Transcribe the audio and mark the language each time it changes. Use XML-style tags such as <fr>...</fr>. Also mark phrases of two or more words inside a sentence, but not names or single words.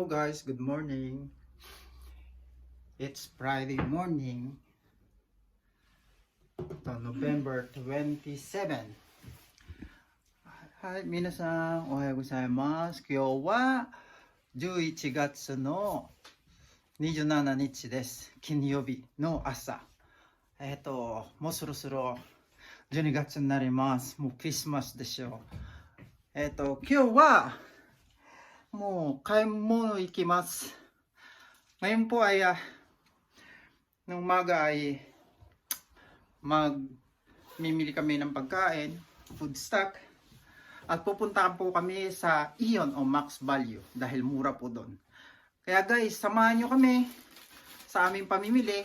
<en>guys, good morning. It's Friday morning. November 27.</en> <ja>はい、皆さんおはようございます。今日は11月の27日です。金曜日の朝。もうそろそろ12月になります。もうクリスマスでしょう。今日はもう買い物行きます。</ja> <tl>Ngayon po ay nung umaga ay mimili kami ng pagkain,</tl> <en>food stock,</en> <tl>at pupuntahan po kami sa Ion o Max Value dahil mura po doon. Kaya guys, samahan nyo kami sa aming pamimili.</tl>